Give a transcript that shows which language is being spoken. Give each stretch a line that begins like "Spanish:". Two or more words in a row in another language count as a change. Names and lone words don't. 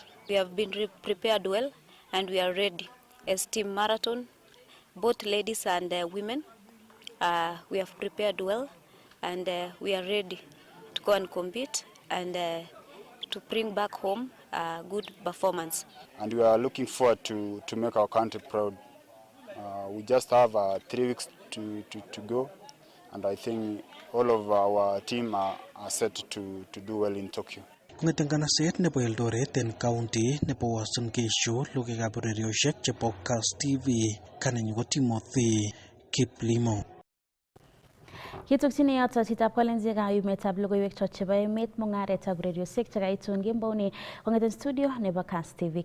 English: We have been prepared well and we are ready. As team marathon, both ladies and women, we have prepared well and we are ready to go and compete and to bring back home a good performance. And we are looking forward to make our country proud. We just have 3 weeks to go, and I think all of our team are set to do well in Tokyo.
Kalenjin: kong'eten nganaset nebo Eldoret en county nebo Uasin Gishu, logoiwekab urerioshek chebo KASS TV, kanenyu ko Timothy Kiplimo. Kitokchini yoto chitab kolenzi kayumetab logoiwek chot chebo emet, mung'aretab urerioshek chekaitun kemboni kong'eten studio nebo KASS TV.